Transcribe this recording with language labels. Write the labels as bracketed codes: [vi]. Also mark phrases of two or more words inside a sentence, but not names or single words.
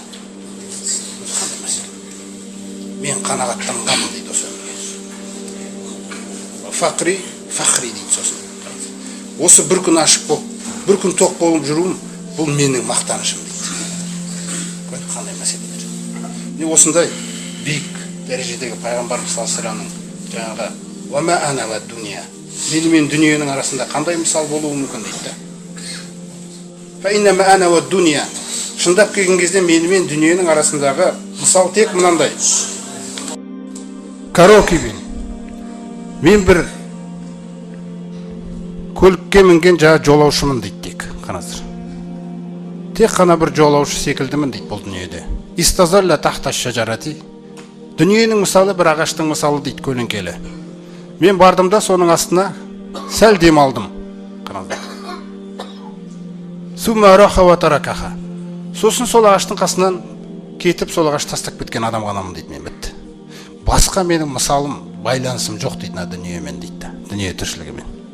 [kk] Мен қанағаттанғанмын дейді осы өмірге. Фақри дейді сосын. Осы бір күн ашық болып, бір күн тоқ болып жүруім, бұл менің мақтанышым дейді. Қандай мәселелер. Осындай биік дәрежедегі Пайғамбарымыз [ar] صلى الله عليه وسلمның [kk] жаңағы [ar] وما أنا والدنيا, [kk] мені мен дүниенің арасында қандай мысал болуы мүмкін дейді. [ar] فإنما أنا والدنيا, [kk] шындап келген кезде мені мен дүниенің арасындағы мысал тек мынандай. Карокибин, мен бір көлікке мінген жаңа жолаушымын дейді тек. Қараңыздар. Тек қана бір жолаушы секілдімін дейді бұл дүниеде. [ar] استظل تحت شجرة. [kk] Дүниенің мысалы бір ағаштың мысалы дейді көлеңкелі. Мен бардым да соның астына сәл дем алдым. Қараңыздар. [ar] ثم راح وتركها. [kk] Сосын сол ағаштың қасынан кетіп сол ағашты тастап кеткен адам ғанамын дейді, мен бітті. Басқа менің мысалым, байланысым жоқ дейді дүниемен дейді, дүние тіршілігімен.